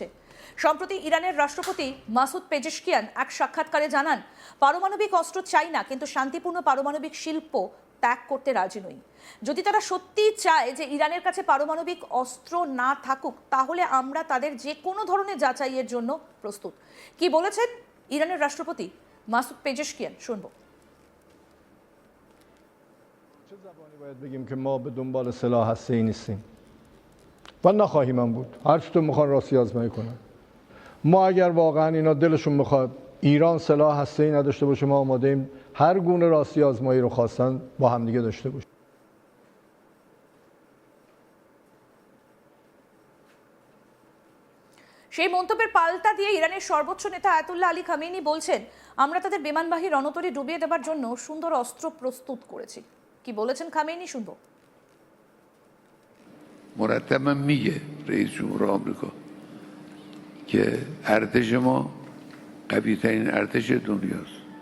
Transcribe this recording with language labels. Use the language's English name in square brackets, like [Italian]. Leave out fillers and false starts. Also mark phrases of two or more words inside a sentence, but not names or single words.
[Bangla] সম্প্রতি ইরানের রাষ্ট্রপতি মাসুদ পেজেশকিয়ান এক সাক্ষাৎকারে জানান, পারমাণবিক অস্ত্র চাই না, কিন্তু শান্তিপূর্ণ পারমাণবিক শিল্প ত্যাগ করতে রাজি নই। যদি তারা সত্যিই চায় যে ইরানের কাছে পারমাণবিক অস্ত্র না থাকুক, তাহলে আমরা তাদের যে কোনো ধরনের যাচাইয়ের জন্য প্রস্তুত। কি বলেছেন ইরানের রাষ্ট্রপতি মাসুদ পেজেশকিয়ান, শুনবো। [Persian] چه زبانی باید بگیم که ما به دنبال سلاح هسته‌ای نیستیم و نخواهیم هم بود. هر چطور میخوان راستی آزمایی کنن. ما اگر واقعا اینا دلشون میخواد ایران سلاح هسته‌ای نداشته باشه، ما آماده ایم هر گونه راستی آزمایی رو خواستن با همدیگه داشته باشیم. [Bangla] সেই মন্তব্যের পাল্টা দিয়ে ইরানের সর্বোচ্চ নেতা আয়াতুল্লাহ আলী খামেনি বলছেন, আমরা তাদের বিমানবাহী রণতরী ডুবিয়ে দেবার জন্য সুন্দর অস্ত্র প্রস্তুত করেছি। কি বলেছেন খামেনি, শুনবো। [Persian] مرتبا میگه رئیس جمهور آمریکا که ارتش ما قوی ترین ارتش دنیاست.